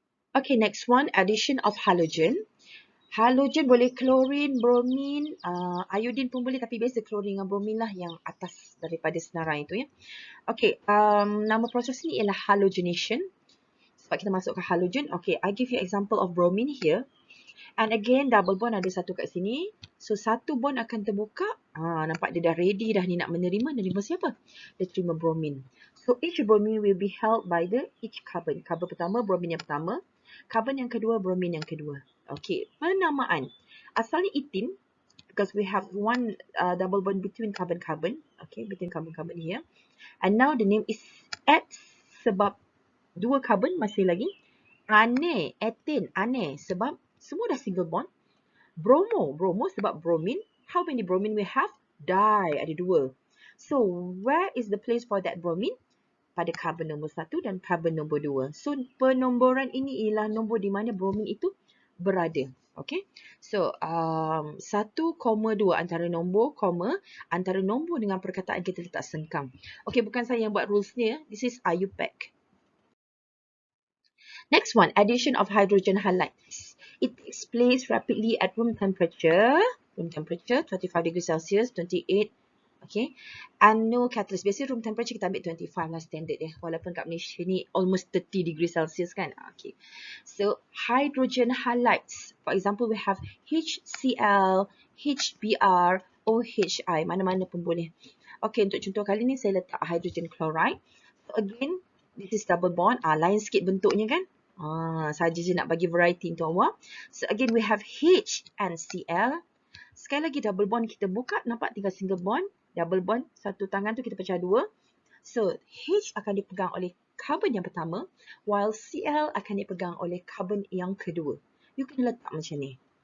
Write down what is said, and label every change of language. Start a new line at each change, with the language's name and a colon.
English: Okay, next one, addition of halogen.
Malay: Halogen boleh chlorine, bromine, iodine pun boleh. Tapi biasa chlorine dengan bromine lah yang atas daripada senarai itu ya. Okay, nama proses ni ialah halogenation. Sebab kita masuk ke halogen.
English: Okay, I give you example of bromine here. And again,
Malay: double bond ada satu kat sini. So, satu bond akan terbuka. Nampak dia dah ready dah ni nak menerima. Menerima siapa? Dia terima bromine.
English: So, each bromine will be held by the each carbon.
Malay: Carbon pertama, bromine yang pertama. Carbon yang kedua, bromine yang kedua. Okay, penamaan. Asalnya ethene.
English: Because we have one double bond between carbon-carbon. Okay, between carbon-carbon here. And now the name is X
Malay: sebab dua carbon masih lagi. Aneh, ethene, aneh. Sebab semua dah single bond. Bromo sebab bromine.
English: How many bromine we have? Di,
Malay: ada 2.
English: So, where is the place for that bromine?
Malay: Pada karbon nombor 1 dan karbon nombor 2. So, penomboran ini ialah nombor di mana bromine itu berada. Okay. So, 1,2 antara nombor, antara nombor dengan perkataan kita letak sengkang. Okay, bukan saya yang buat rules ni.
English: This is IUPAC. Next one, addition of hydrogen halides. It takes place rapidly at room temperature, 25 degrees Celsius, 28, okay. And no catalyst.
Malay: Biasanya room temperature kita ambil 25 lah standard ya. Walaupun kat Malaysia ni almost 30 degrees Celsius kan. Okay.
English: So, hydrogen halides. For example, we have HCl, HBr, OHI.
Malay: Mana-mana pun boleh. Okay, untuk contoh kali ni saya letak hydrogen chloride.
English: So, again, this is double bond.
Malay: Lain sikit bentuknya kan. Saja je nak bagi variety untuk awak.
English: So again we have H and Cl.
Malay: Sekali lagi double bond kita buka, nampak tinggal single bond. Double bond, satu tangan tu kita pecah 2. So H akan dipegang oleh carbon yang pertama, while Cl akan dipegang oleh carbon yang kedua. You kena letak macam ni.